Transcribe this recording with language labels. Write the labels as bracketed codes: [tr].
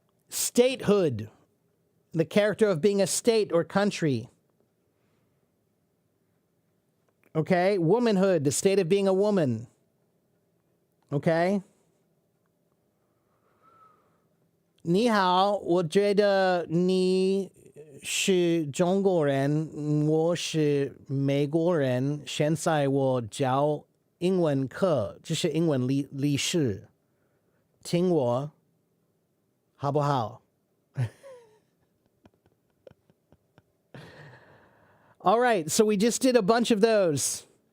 [en] Statehood, the character of being a state or country. Okay? Womanhood, the state of being a woman. Okay? [zh] 你好，我觉得你是中国人，我是美国人。现在我教英文课，这是英文历史，听我好不好？ [en] All right, so we just did a bunch of those.